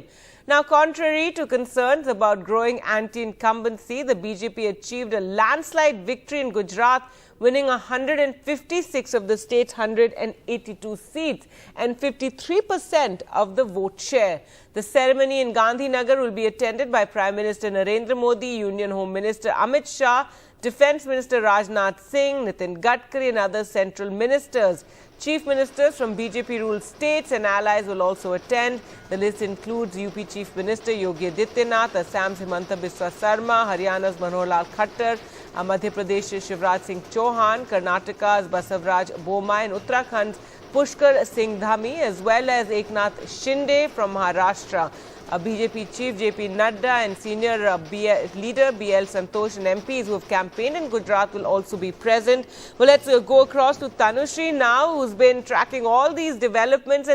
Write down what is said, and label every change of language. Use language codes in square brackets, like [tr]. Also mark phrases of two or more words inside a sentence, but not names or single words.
[en] Now, contrary to concerns about growing anti-incumbency, the BJP achieved a landslide victory in Gujarat, winning 156 of the state's 182 seats and 53% of the vote share. The ceremony in Gandhinagar will be attended by Prime Minister Narendra Modi, Union Home Minister Amit Shah, Defence Minister Rajnath Singh, Nitin Gadkari and other central ministers. Chief ministers from BJP-ruled states and allies will also attend. The list includes UP Chief Minister Yogi Adityanath, Assam's Himanta Biswa Sarma, Haryana's Manohar Lal Khattar, Madhya Pradesh's Shivraj Singh Chauhan, Karnataka's Basavaraj Bomai and Uttarakhand's Pushkar Singh Dhami, as well as Eknath Shinde from Maharashtra. BJP Chief JP Nadda and senior leader BL Santosh and MPs who have campaigned in Gujarat will also be present. Well, let's go across to Tanushri now, who's been tracking all these developments.